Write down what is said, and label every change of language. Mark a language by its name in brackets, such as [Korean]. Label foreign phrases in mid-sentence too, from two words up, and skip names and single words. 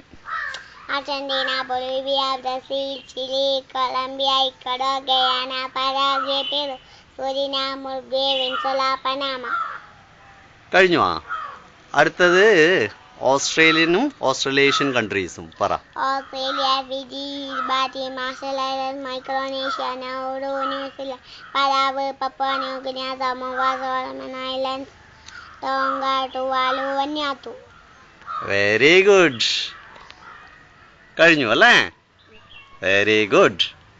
[Malayalam] അർജന്റീന, ബൊളീവിയ, ബ്രസീൽ, ചിലി, കൊളംബിയ, ഇക്വഡോർ, ഗയാന, പരാഗ്വേ, പെറു, സുരിനാം, ഉറുഗ്വേ, വെനസ്വേല, പനാമ. കഴിഞ്ഞു. അടുത്തത് ഓസ്ട്രേലിയനും ഓസ്ട്രേലേഷ്യൻ കൺട്രീസും പറ. Australia, Fiji, Kiribati, Marshall Islands, Micronesia, Nauru, New Zealand, Palau, Papua New Guinea, Samoa, Solomon Islands, Tonga, Tuvalu, Vanuatu. [English] very good. [Malayalam] കഴിഞ്ഞു അല്ലേ? [English] very good.